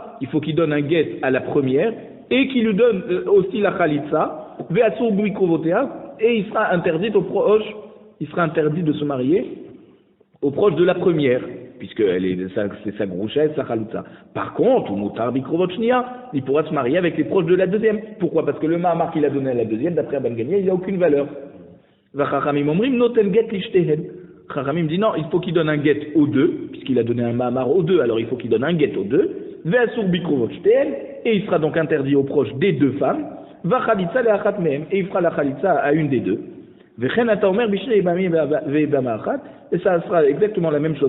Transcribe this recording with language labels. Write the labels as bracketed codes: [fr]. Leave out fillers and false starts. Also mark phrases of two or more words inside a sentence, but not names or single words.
[fr] Il faut qu'il donne un guet à la première et qu'il lui donne aussi la khalitsa, [he] ואסור בקרובותיה, [fr] et il sera interdit aux proches, il sera interdit de se marier aux proches de la première, puisque c'est sa grouchette, sa khalitsa. Par contre, [he] מותר בקרובות שנייה, [fr] il pourra se marier avec les proches de la deuxième. Pourquoi? Parce que le ma'amar qu'il a donné à la deuxième, d'après Rabban Gamliel, il n'a aucune valeur. [he] וחכמים אומרים נותן גט לשתיהן. [fr] Chachamim dit non, il faut qu'il donne un guet aux deux, puisqu'il a donné un ma'amar aux deux, alors il faut qu'il donne un guet aux deux. Et il sera donc interdit aux proches des deux femmes. Et il fera la khalitsa à une des deux. Et ça sera exactement la même chose.